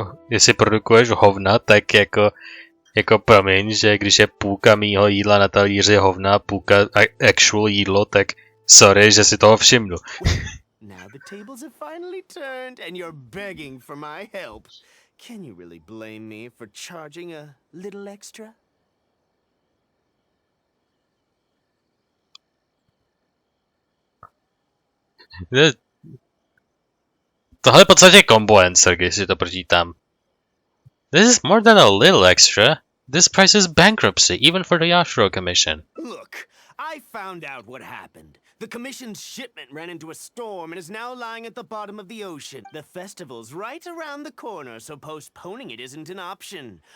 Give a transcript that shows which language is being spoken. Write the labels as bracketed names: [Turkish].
[Czech] Jestli produkuješ hovna, tak jako promiň, že když je půlka mýho jídla na talíři hovna, půlka actual jídlo, tak sorry, že si toho všimnu. [English] Now the tables have finally turned and you're begging for my help. Can you really blame me for charging a little extra? [Czech] Tohle je v podstatě combo answer, když si to pročítám. [English] This is more than a little extra. This price is bankruptcy, even for the Yashiro Commission. Look, I found out what happened. The commission's shipment ran into a storm and is now lying at the bottom of the ocean. The festival's right around the corner, so postponing it isn't an option.